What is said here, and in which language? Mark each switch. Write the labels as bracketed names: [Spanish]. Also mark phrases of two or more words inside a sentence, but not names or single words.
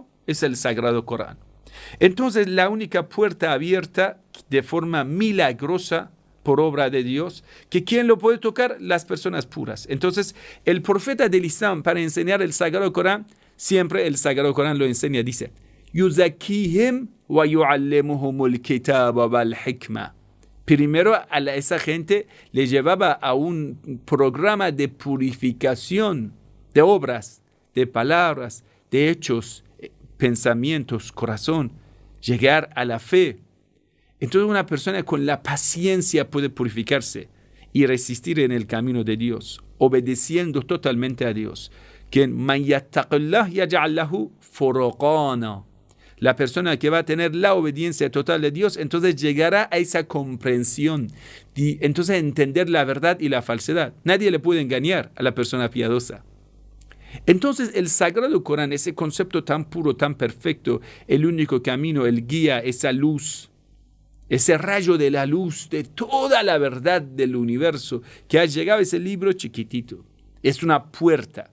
[Spanish] Es el Sagrado Corán. Entonces, la única puerta abierta de forma milagrosa por obra de Dios, que ¿quién lo puede tocar? Las personas puras. Entonces, el profeta del Islam, para enseñar el Sagrado Corán, siempre el Sagrado Corán lo enseña, dice, [Arabic] يزكيهم ويعلمهم الكتاب والحكمة. [Spanish] Primero a esa gente le llevaba a un programa de purificación de obras, de palabras, de hechos, pensamientos, corazón, llegar a la fe. Entonces una persona con la paciencia puede purificarse y resistir en el camino de Dios, obedeciendo totalmente a Dios. [Arabic] Quien من يتق الله يجعل له فرقانا. [Spanish] La persona que va a tener la obediencia total de Dios, entonces llegará a esa comprensión, y entonces entender la verdad y la falsedad. Nadie le puede engañar a la persona piadosa. Entonces el Sagrado Corán, ese concepto tan puro, tan perfecto, el único camino, el guía, esa luz, ese rayo de la luz de toda la verdad del universo que ha llegado a ese libro chiquitito, es una puerta.